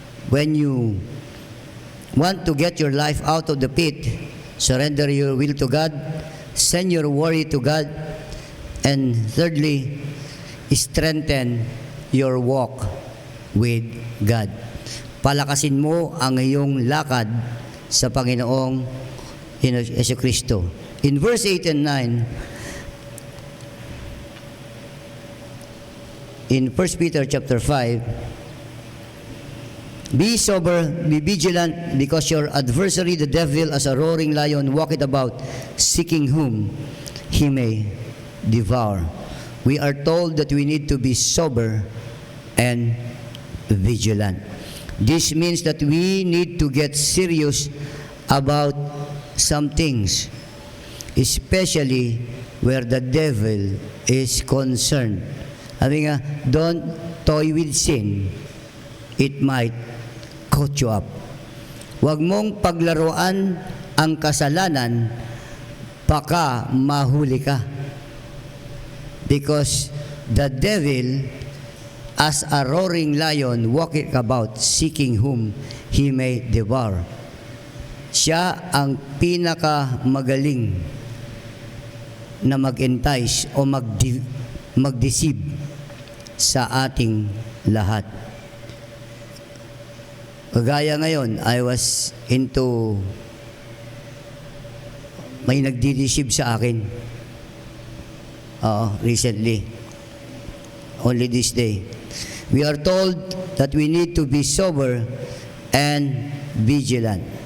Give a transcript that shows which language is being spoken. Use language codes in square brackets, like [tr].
[en] When you want to get your life out of the pit, surrender your will to God. Send your worry to God. And thirdly, strengthen your walk with God. [tl] Palakasin mo ang iyong lakad sa Panginoong Jesucristo. [en] In verse 8 and 9, in 1 Peter chapter 5, be sober, be vigilant, because your adversary, the devil, as a roaring lion, walketh about, seeking whom he may devour. We are told that we need to be sober and vigilant. This means that we need to get serious about some things, especially where the devil is concerned. [tl] Sabi nga, [en] don't toy with sin. It might caught you up. [tl] Huwag mong paglaruan ang kasalanan, baka mahuli ka. [en] Because the devil, as a roaring lion, walking about, seeking whom he may devour. [tl] Siya ang pinakamagaling na mag-entice o mag-deceive sa ating lahat. Kagaya ngayon, [en] I was into, [tl] may nagdi-deceive sa akin. [en] Recently. Only this day. We are told that we need to be sober and vigilant.